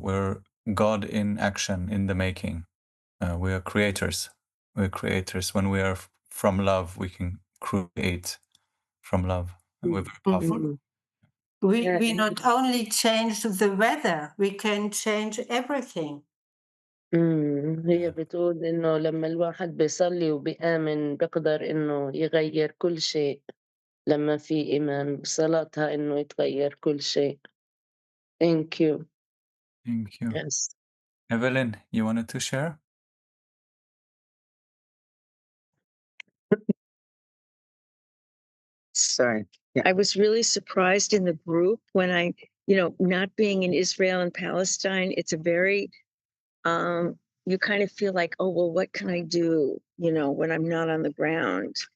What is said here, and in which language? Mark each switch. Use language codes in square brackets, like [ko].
[en] We're God in action, in the making. We are creators. We're creators. When we are from love, we can create from love. And we're very powerful. Mm. We not only change the weather, we can change everything. [ar] هي بتقول إنه لمّا الواحد بيصلّي وبيآمن بيقدر إنه يغيّر كل شيء، لمّا في إيمان بصلاتها إنه يتغيّر كل شيء. [en] Thank you. Thank you. Yes. Evelyn, you wanted to share? Sorry. Yeah, I was really surprised in the group when not being in Israel and Palestine, it's a very, you kind of feel like, oh, well, what can I do, when I'm not on the ground?